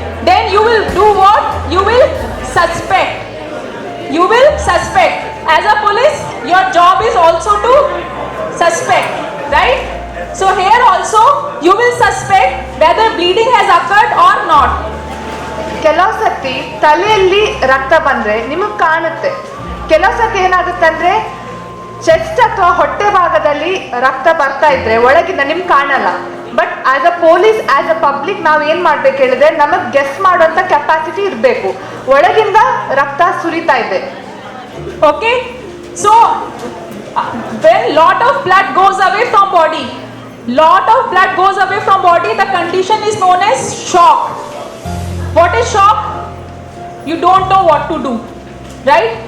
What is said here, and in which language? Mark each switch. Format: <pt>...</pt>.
<en>Then you will do what? You will suspect. You will suspect. As a police, your job is also to suspect, right? So here also you will suspect whether bleeding has occurred or not.</en> <kn>ಕೆಲವು ಸರ್ತಿ ತಲೆಯಲ್ಲಿ ರಕ್ತ ಬಂದರೆ ನಿಮಗೆ ಕಾಣುತ್ತೆ, ಕೆಲವು ಸರ್ತಿ ಏನಾಗುತ್ತೆ ಅಂದರೆ ಚೆಸ್ಟ್ ಅಥವಾ ಹೊಟ್ಟೆ ಭಾಗದಲ್ಲಿ ರಕ್ತ ಬರ್ತಾ ಇದ್ರೆ ಒಳಗಿಂದ ನಿಮ್ಗೆ ಕಾಣಲ್ಲ.</kn> <en>but as a police, as a public</en> <kn>ನಾವು ಏನು ಮಾಡ್ಬೇಕು ಹೇಳಿದ್ರೆ ನಮಗೆ ಗೆಸ್ ಮಾಡುವಂಥ ಕೆಪಾಸಿಟಿ ಇರಬೇಕು, ಒಳಗಿಂದ ರಕ್ತ ಸುರಿತಾ ಇದೆ.</kn> <en>Okay, so when lot of blood goes away from body, lot of blood goes away from body, the condition is known as shock. What is shock? You don't know what to do, right?</en>